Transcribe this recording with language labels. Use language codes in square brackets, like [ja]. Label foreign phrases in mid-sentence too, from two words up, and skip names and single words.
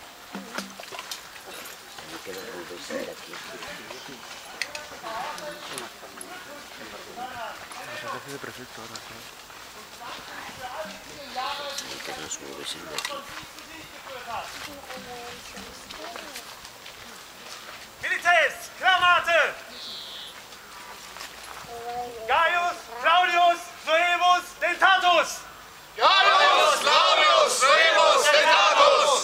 [es] de prefecto ahora, ¿sabes? Y que nos moviesen de aquí. [la] Milites Clamate! Gaius Claudius Suemus Dentatus! Gaius Claudius Suemus Dentatus!